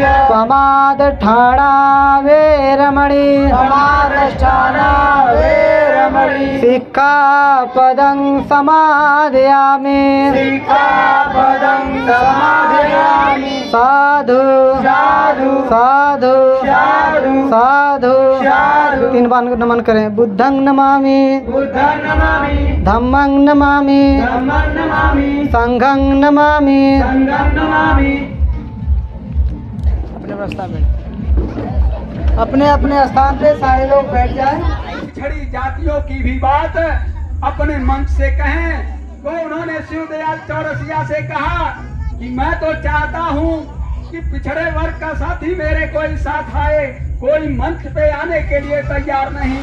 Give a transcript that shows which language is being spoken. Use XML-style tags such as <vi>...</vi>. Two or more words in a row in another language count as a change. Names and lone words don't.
<pi>प्रमादठाणा वेरमणि प्रमादठाणा वेरमणि। सिक्खापदं समादयामि सिक्खापदं समादयामि। साधु साधु साधु साधु साधु साधु।</pi> <hi>3 बार नमन करें।</hi> <pi>बुद्धं नमामि बुद्धं नमामि। धम्मं नमामि धम्मं नमामि। संघं नमामि संघं नमामि।</pi> <hi>अपने अपने स्थान पे सारे लोग बैठ जाएं। छड़ी जातियों की भी बात अपने मंच से कहें। तो उन्होंने शिवदयाल चौरसिया से कहा कि मैं तो चाहता हूँ कि पिछड़े वर्ग का साथी मेरे कोई साथ आए, कोई मंच पे आने के लिए तैयार नहीं।</hi>